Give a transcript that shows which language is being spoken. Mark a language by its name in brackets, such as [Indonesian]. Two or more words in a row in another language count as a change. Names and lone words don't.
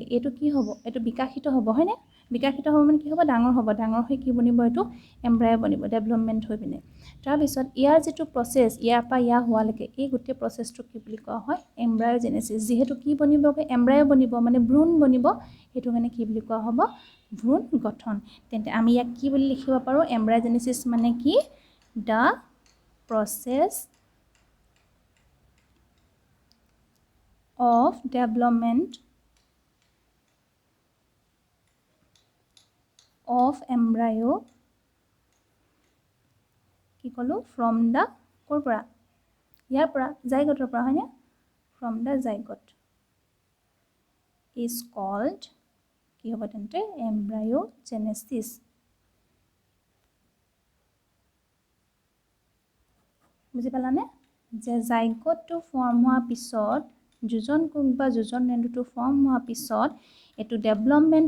[Assamese] এইটো কি হ'ব এইটো বিকাশিত হ'ব হয়নে বিকাশিত হ'ব মানে কি হ'ব ডাঙৰ হৈ কি বনিব এইটো এম্ব্ৰায়ো বনিব ডেভেলপমেণ্ট হৈ পিনে তাৰপিছত ইয়াৰ যিটো প্ৰচেছ ইয়াৰ পৰা ইয়াৰ হোৱালৈকে এই গোটেই প্ৰচেছটো কি বুলি কোৱা হয় এম্ব্ৰায়োজেনেচিছ যিহেতু কি বনিবগৈ এম্ব্ৰায়ো বনিব মানে ভ্ৰূণ বনিব সেইটো কাৰণে কি বুলি কোৱা হ'ব ভ্ৰূণ গঠন তেন্তে আমি ইয়াক কি বুলি লিখিব পাৰোঁ এম্ব্ৰায়োজেনেচিছ মানে কি [English] the process of development of embryo [Assamese] কি ক'লো [English] from the [Assamese] ক'ৰ পৰা ইয়াৰ পৰা জাইগটৰ পৰা হয়নে [English] from the zygote is called [Assamese] কি হ'ব তেন্তে [English] embryogenesis [Assamese] বুজি পালানে যে জাইগটটো ফৰ্ম হোৱাৰ পিছত যোজন কোষ বা যোজন ৰেণুটো ফৰ্ম হোৱাৰ পিছত এইটো ডেভেলপমেণ্ট